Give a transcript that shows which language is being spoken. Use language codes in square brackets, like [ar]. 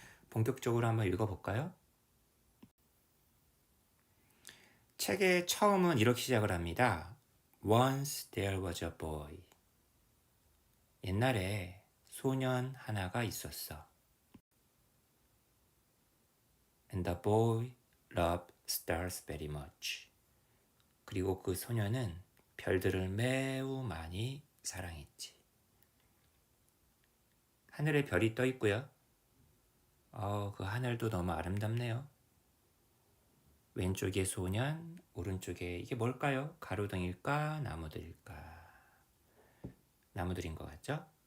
[ko] 본격적으로 한번 읽어볼까요? 책의 처음은 이렇게 시작을 합니다. [en] Once there was a boy. [ko] 옛날에 소년 하나가 있었어. [en] And the boy loved stars very much. [ko] 그리고 그 소년은 별들을 매우 많이 사랑했지. 하늘에 별이 떠 있고요. 그 하늘도 너무 아름답네요. 왼쪽에 소년, 오른쪽에 이게 뭘까요? 가로등일까? 나무들일까? 나무들인 것 같죠?